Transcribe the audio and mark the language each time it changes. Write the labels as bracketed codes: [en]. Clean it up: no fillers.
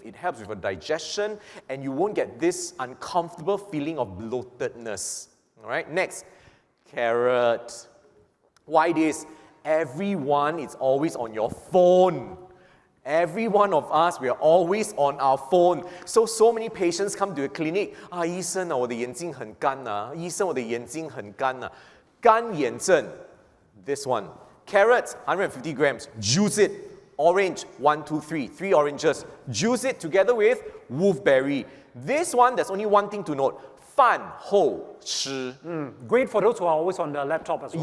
[en] It helps with your digestion, and you won't get this uncomfortable feeling of bloatedness. All right? Next, carrot. Why this? Everyone is always on your phone. Every one of us, we are always on our phone. So many patients come to the clinic. [zh] 医生啊，我的眼睛很干啊。医生，我的眼睛很干啊。干眼症 [en] This one. Carrots, 150 grams. Juice it. Orange, 1, 2, 3. 3 oranges. Juice it together with wolfberry. This one, there's only one thing to note. [zh] 饭后吃. [en] Great for those who are always on the laptop as well.